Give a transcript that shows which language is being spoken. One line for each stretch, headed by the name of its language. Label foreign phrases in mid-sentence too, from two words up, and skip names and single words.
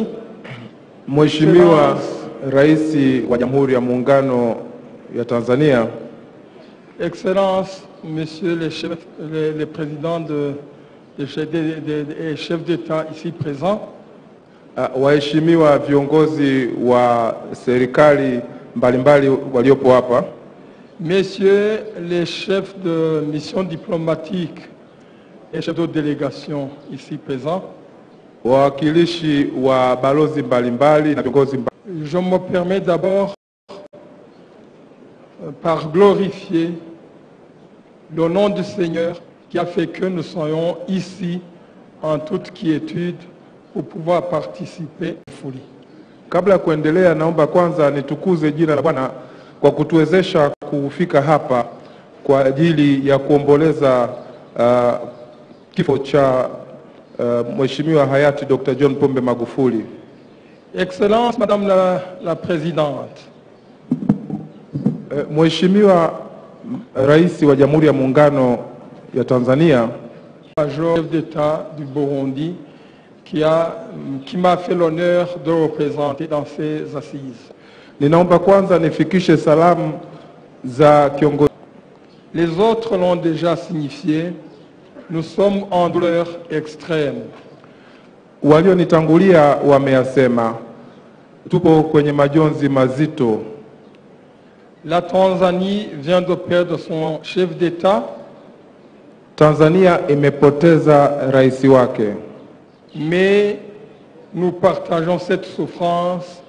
Swahili: Mheshimiwa Rais wa Jamhuri ya Muungano ya Tanzania,
French: Excellence, Monsieur les présidents des chefs d'État ici présents,
Swahili: waheshimiwa viongozi wa serikali mbalimbali waliopo hapa,
French: Messieurs les chefs de mission diplomatique et chefs de délégation ici présents,
Swahili: wawakilishi wa balozi mbalimbali na viongozi mbalimbali.
French: Je me permets d'abord par glorifier le nom du Seigneur qui a fait que nous soyons ici en toute quiétude pour pouvoir participer à la folie.
Swahili: Kabla ya kuendelea, naomba kwanza nitukuze jina la Bwana kwa kutuwezesha kufika hapa kwa ajili ya kuomboleza kifo cha Mheshimiwa hayati Dr. John Pombe Magufuli.
French: Excellence, Madame la Présidente.
Swahili: Mheshimiwa Rais wa Jamhuri ya Muungano ya Tanzania,
French: major chef d'État du Burundi qui m'a fait l'honneur de représenter dans ces assises.
Swahili: Ninaomba kwanza nifikishe salamu za kiongozi.
French: Les autres l'ont déjà signifié, nous sommes en douleur extrême.
Swahili: Walionitangulia wameyasema, tupo kwenye majonzi mazito.
French: La Tanzanie vient de perdre son chef d'État.
Swahili: Tanzania imepoteza rais wake.
French: Mais nous partageons cette souffrance